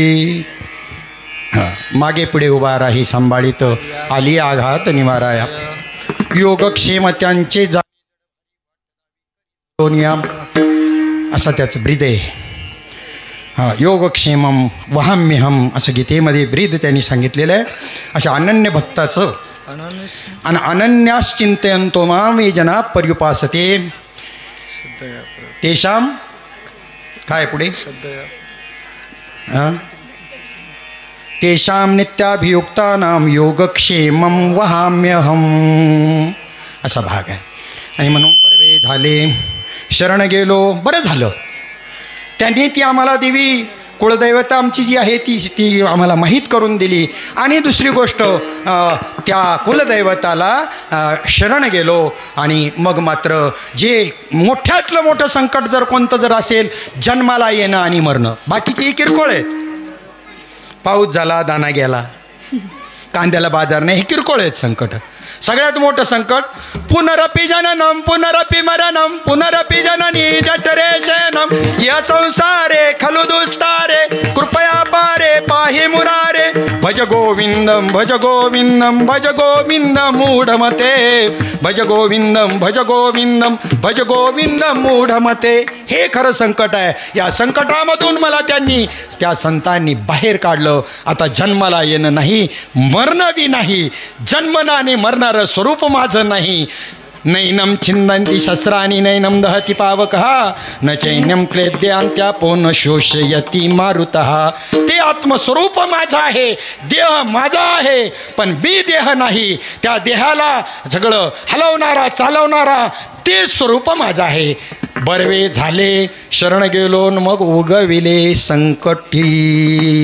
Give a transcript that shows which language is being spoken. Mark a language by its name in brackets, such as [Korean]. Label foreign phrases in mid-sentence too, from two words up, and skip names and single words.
[Marathi] मागे पुढे उभा राही सांभाळीत आली आघात निवाराया योगक्षेम त्यांचे जा असा त्याचं ब्रीद आहे. [Sanskrit] योगक्षेमम वहाम्यहम [Marathi] असं गीतेमध्ये ब्रीद त्यांनी सांगितलेलं आहे. अशा अनन्य भक्ताचं आणि [Sanskrit] अनन्याश्चिंतयन्तो माम ये जना पर्युपासते तेषाम [Marathi] काय पुढे [Sanskrit] तेषां नित्याभियुक्तानां योगक्षेमं वहाम्यहम [Marathi] असा भाग आहे. आणि म्हणून बरवे झाले शरण गेलो बरं झालं त्यांनी ती आम्हाला देवी कुळदैवता आमची जी आहे ती आम्हाला माहीत करून दिली. आणि दुसरी गोष्ट त्या कुलदैवताला शरण गेलो आणि मग मात्र जे मोठ्यातलं मोठं संकट जर कोणतं जर असेल जन्माला येणं आणि मरणं बाकीचे किरकोळ आहेत. पाऊस झाला दाना गेला कांद्याला बाजार नाही हे किरकोळ आहेत संकट. सगळ्यात मोठं संकट [Sanskrit] पुनरपि जननम पुनरपि मरणम पुनरपि जननी जठरे शयनम या संसारे खलु दुस्तारे कृपया पारे पाहि मुरारे भज गोविंदम भज गोविंदम भज गोविंदम मूढमते भज गोविंदम भज गोविंदम भज गोविंदम मूढमते. [Marathi] हे खरं संकट आहे. या संकटामधून मला त्यांनी त्या संतांनी बाहेर काढलं. आता जन्माला येणं नाही मरणं बी नाही जन्मनाने मरणारं स्वरूप माझं नाही. [Sanskrit] नैनम छिंदंती शस्त्राणी नैनम दहती पावकः न चैन्यम क्लेद्यांत्यापो न शोषयती मारुतः. [Marathi] ते आत्मस्वरूप माझं आहे देह माझा आहे पण मी देह नाही. त्या देहाला सगळं हलवणारा चालवणारा ते स्वरूप माझं आहे. बरवे झाले शरण गेलो मग उगविले संकटी.